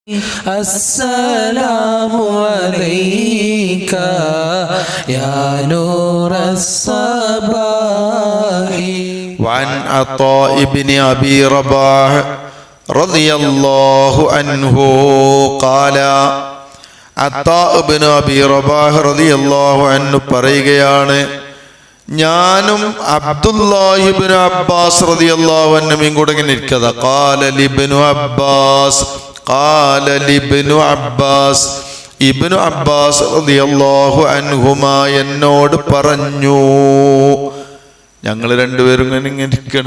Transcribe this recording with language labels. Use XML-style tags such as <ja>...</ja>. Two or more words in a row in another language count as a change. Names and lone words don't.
<ar>السلام عليك يا نور الصباح. وعن عطاء بن أبي رباح رضي الله عنه قال</ar> <ml>അത്താഅ് ഇബ്നു അബീ റബാഹ്</ml> <ar>رضي الله عنه</ar> <ml>പറയുകയാണ്, ഞാനും അബ്ദുല്ലാഹി ഇബ്നു അബ്ബാസ്</ml> <ar>رضي الله عنهم</ar> <ml>കൂടെ ഇങ്ങനെ ഇരിക്കതാ.</ml> <ar>قال لابن عباس</ar> <ml>ഇബ്നു അബ്ബാസ്</ml> <ar>رضي الله عنهما</ar> <ml>എന്നോട് പറഞ്ഞു, ഞങ്ങൾ രണ്ടുപേരും ഇങ്ങനെ ഇരിക്കണം.</ml>